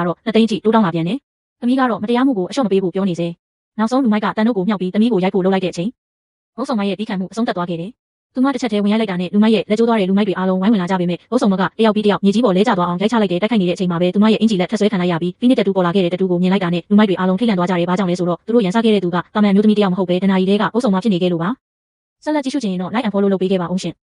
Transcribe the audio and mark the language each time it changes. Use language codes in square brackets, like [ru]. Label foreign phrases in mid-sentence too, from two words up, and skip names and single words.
[my] တော့2သိန်းကြီးတိုးတောင်းလာပြန်တယ်။သမီးကတော့မတရားမှုကိုအလျှော့မပေးဖို့ပြောနေစေ။နောက်ဆုံးလူမိုက်ကတန်တို့ကိုမြှောက်ပြီးသမီးကိုရိုက်ဖို့လုပ်လိုက်တဲ့အချိန်ပုတ်ဆုံမရဲ့တီးခံမှုအဆုံးသတ်သွားခဲ့တယ်။သူမတစ်ချက်တည်းဝင်ရိုက်လိုက်တာနဲ့လူမိုက်ရဲ့လက်ကျိုးသွားတဲ့လူမိုက်တွေအားလုံးဝိုင်းဝင်လာကြပေမဲ့ပုတ်ဆုံမကတယောက်ပြီးတယောက်မြေကြီးပေါ်လဲကျသွားအောင်ရိုက်ချလိုက်တဲ့တိုက်ခိုက်နေတဲ့အချိန်မှာပဲသူမရဲ့အင်ဂျီလက်ထပ်ဆွဲခံလိုက်ရပြီးဖိနစ်တတူပေါ်လာခဲ့တဲ့တတူကိုမြင်လိုက်တာနဲ့လူမိုက်တွေအားလုံးထိတ်လန့်သွားကြတယ်။ဘာကြောင့်လဲဆိုတော့သူတို့ရန်စားခဲ့တဲ့သူကတာမန်မျိုးသမီးတယောက်မဟုတ်ပဲဒနာရီတဲကပုတ်ဆုံမဖြစ်နေခဲ့လို့ပါ။ဆက်လက်ကြည့်ရှုချင်ရင်တော့ [en] like and follow [my] လုပ်ပေးခဲ့ပါဦးရှင်။